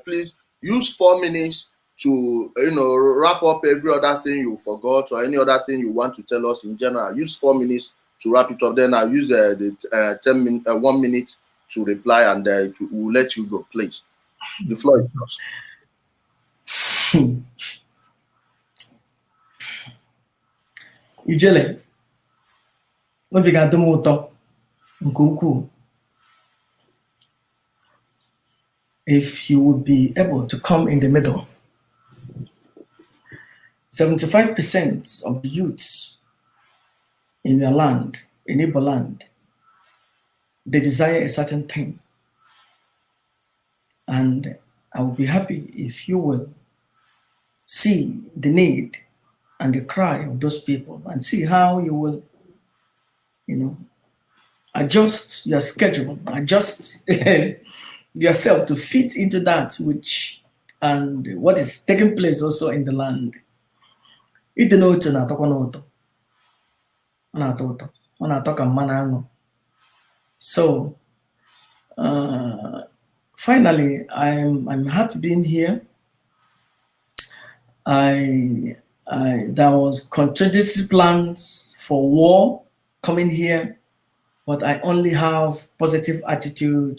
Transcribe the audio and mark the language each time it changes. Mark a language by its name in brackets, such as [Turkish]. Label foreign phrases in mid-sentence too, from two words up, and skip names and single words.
[English] Please use 4 minutes to wrap up every other thing you forgot or any other thing you want to tell us in general. Use 4 minutes to wrap it up. Then I'll use the 1 minute to reply, and we'll let you go. Please, the floor is yours. [Igbo] Ijele, obi ga-adị m ụtọ nke ukwuu [English] if you would be able to come in the middle. 75% of the youths in your land, in Igbo land, they desire a certain thing. And I will be happy if you will see the need and the cry of those people and see how you will, adjust your schedule, adjust yourself to fit into that which and what is taking place also in the land. [Igbo] Ite n'otu na-atọkwa n'ụtọ. Ọ na-atọ ụtọ. Ọ na-atọ ka mmanụ aṅụ. [English] So finally, I'm happy being here. There was contingency plans for war coming here, but I only have positive attitude.